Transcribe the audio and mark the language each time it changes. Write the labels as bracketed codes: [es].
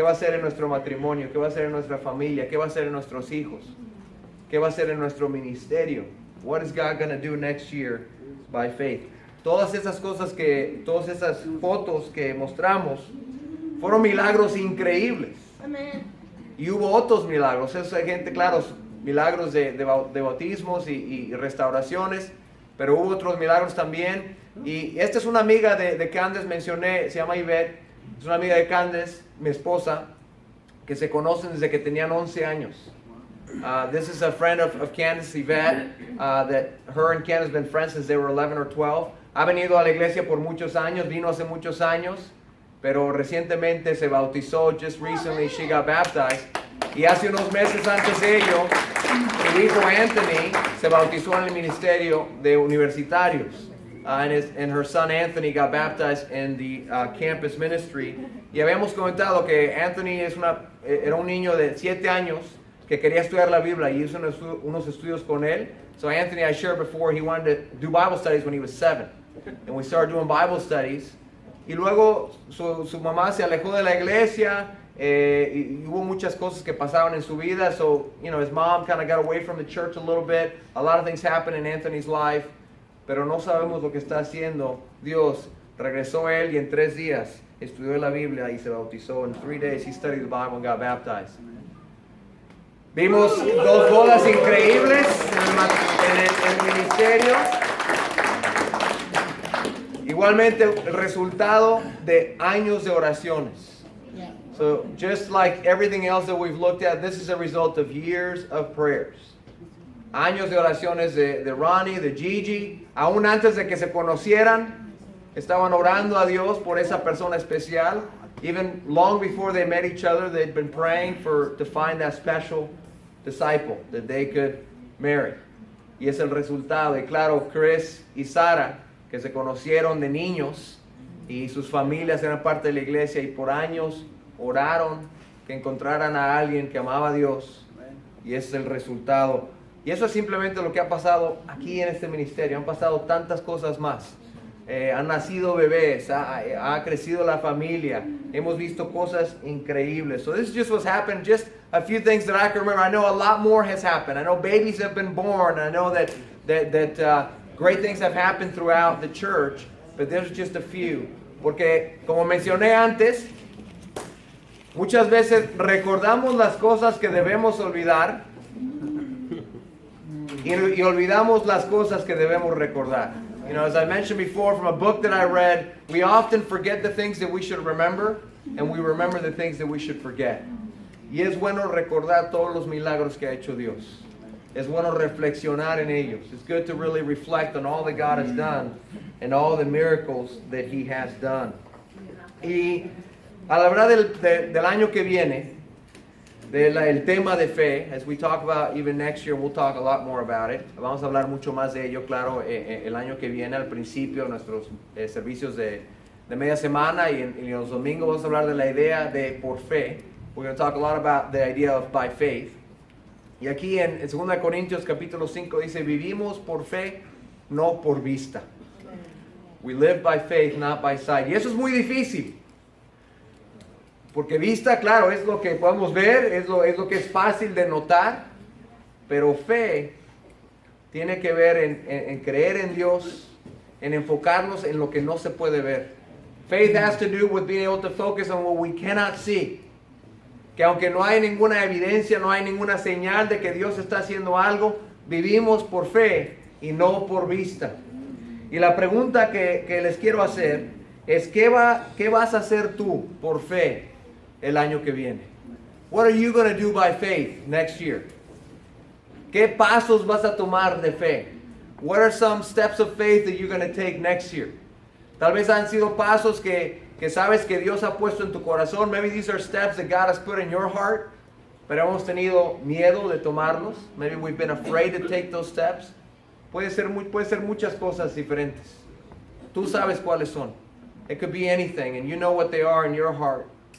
[es] ¿Qué va a hacer en nuestro matrimonio? ¿Qué va a hacer en nuestra familia? ¿Qué va a hacer en nuestros hijos? ¿Qué va a hacer en nuestro ministerio? [en] What is God going to do next year by faith? [es] Todas esas cosas todas esas fotos que mostramos fueron milagros increíbles. Amen. Y hubo otros milagros. Esa gente, claro, milagros de bautismos y restauraciones, pero hubo otros milagros también. Y esta es una amiga de Candace, mencioné, se llama Ivette, es una amiga de Candace, mi esposa. que se conocen desde que tenían 11 años. [en] This is a friend of Candace, Yvette, that her and Candace have been friends since they were 11 or 12. [es] Ha venido a la iglesia por muchos años, vino hace muchos años, pero recientemente se bautizó. [en] Just recently she got baptized. [es] Y hace unos meses antes de ello, su hijo Anthony se bautizó en el ministerio de universitarios. [en] And her son Anthony got baptized in the campus ministry. [es] Y habíamos comentado que Anthony era un niño de 7 años que quería estudiar la Biblia y hizo unos estudios con él. [en] So Anthony, I shared before, he wanted to do Bible studies when he was 7. And we started doing Bible studies. [es] Y luego su mamá se alejó de la iglesia. Y hubo muchas cosas que pasaban en su vida. [en] So, his mom kind of got away from the church a little bit. A lot of things happened in Anthony's life. [es] Pero no sabemos lo que está haciendo Dios. Regresó él y en 3 días estudió la Biblia y se bautizó. [en] In 3 days he studied the Bible and got baptized. [es] Vimos 2 bodas increíbles en el ministerio. Igualmente el resultado de años de oraciones. [en] So just like everything else that we've looked at, this is a result of years of prayers. [es] Años de oraciones de Ronnie, de Gigi, aún antes de que se conocieran, estaban orando a Dios por esa persona especial. [en] Even long before they met each other, they'd been praying to find that special disciple that they could marry. [es] Y es el resultado. Y claro, Chris y Sara, que se conocieron de niños y sus familias eran parte de la iglesia y por años oraron que encontraran a alguien que amaba a Dios. Y ese es el resultado. Y eso es simplemente lo que ha pasado aquí en este ministerio. Han pasado tantas cosas más. Han nacido bebés, ha crecido la familia. Hemos visto cosas increíbles. [en] So this is just what's happened. Just a few things that I can remember. I know a lot more has happened. I know babies have been born. I know that great things have happened throughout the church. But there's just a few. [es] Porque como mencioné antes, muchas veces recordamos las cosas que debemos olvidar. Y olvidamos las cosas que debemos recordar. [en] As I mentioned before from a book that I read, we often forget the things that we should remember, and we remember the things that we should forget. [es] Y es bueno recordar todos los milagros que ha hecho Dios. Es bueno reflexionar en ellos. [en] It's good to really reflect on all that God has done and all the miracles that He has done. [es] Y al hablar del año que viene, el tema de fe, [en] as we talk about even next year, we'll talk a lot more about it. [es] Vamos a hablar mucho más de ello, claro, el año que viene, al principio, nuestros servicios de media semana y en los domingos vamos a hablar de la idea de por fe. [en] We're going to talk a lot about the idea of by faith. [es] Y aquí en 2 Corintios capítulo 5 dice, vivimos por fe, no por vista. [en] We live by faith, not by sight. [es] Y eso es muy difícil. Porque vista, claro, es lo que podemos ver, es lo que es fácil de notar, pero fe tiene que ver en creer en Dios, en enfocarnos en lo que no se puede ver. [en] Faith has to do with being able to focus on what we cannot see. [es] Que aunque no hay ninguna evidencia, no hay ninguna señal de que Dios está haciendo algo, vivimos por fe y no por vista. Y la pregunta que les quiero hacer es, ¿qué vas a hacer tú por fe el año que viene? [en] What are you going to do by faith next year? [es] ¿Qué pasos vas a tomar de fe? [en] What are some steps of faith that you're going to take next year? [es] Tal vez han sido pasos que sabes que Dios ha puesto en tu corazón. [en] Maybe these are steps that God has put in your heart, [es] pero hemos tenido miedo de tomarlos. [en] Maybe we've been afraid to take those steps. [es] Puede ser muchas cosas diferentes. Tú sabes cuáles son. [en] It could be anything, and you know what they are in your heart.